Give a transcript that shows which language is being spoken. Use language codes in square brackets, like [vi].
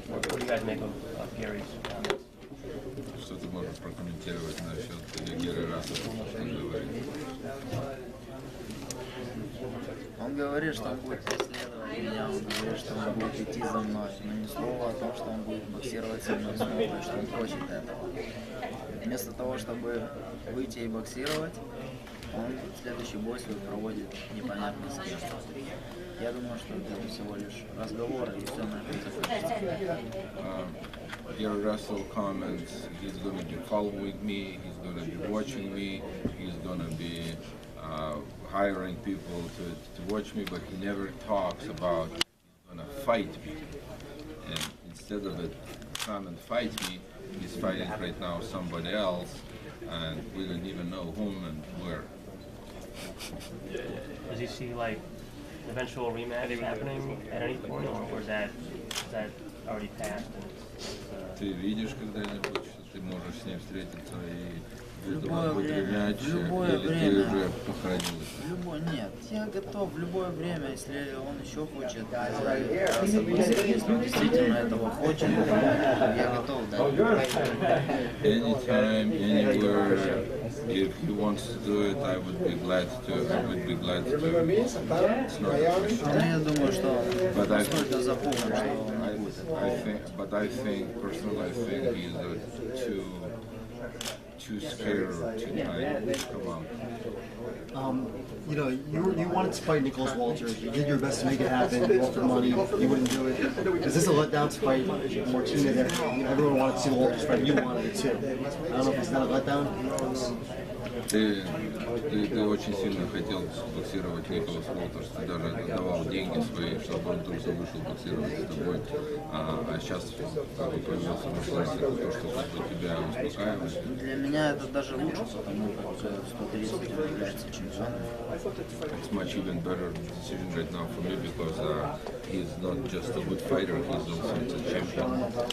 [en] What do you guys make of Gary's comments? [ru] Что ты можешь прокомментировать насчет Герри Рассела? Он говорит, что он будет преследовать меня, он говорит, что он будет идти за мной, но ни слова о том, что он будет боксировать со мной снова и что он хочет этого. Вместо того, чтобы выйти и боксировать, он следующий бой свой проводит непонятно с кем. Я думаю, что это всего лишь разговоры и все на этом закончится. [en] Gary Russell comments he's going to be following me, he's going to be watching me, he's going to be hiring people to watch me, but he never talks about he's going to fight me. And instead of it, come and fight me, he's fighting right now somebody else, and we don't even know whom and where. Does he see like eventual rematch happening at any point, or is that already passed? [ru] Ты видишь когда-нибудь, что ты можешь с ним встретиться и В любое время, в любое время. Нет, я готов в любое время, если он еще хочет согласиться, если он действительно этого хочет, я готов дать. [en] Anytime, anywhere, if he wants to do it, I would be glad to. It's not a question. [ru] Я думаю, что он настолько запуган, что он не будет. [en] But I think, personally, I think he's too scared to come out. You know, you wanted to fight Nicholas Walter. You did your best to make it happen. You offered money. You wouldn't do it. Is this a letdown to fight Martina there? Everyone wanted to see the Walters fight. You wanted it too. I don't know if it's not a letdown. [ru] Ты очень сильно хотел боксировать Николас Уолтерс, ты даже давал деньги свои, чтобы он только вышел боксировать с тобой. А сейчас как бы появился возможность, то, что как бы тебя успокаивает. Для меня это даже лучше, потому как 130 является чемпионом. [en] It's much even better decision right now for me because he's not just a good fighter, he's also a champion.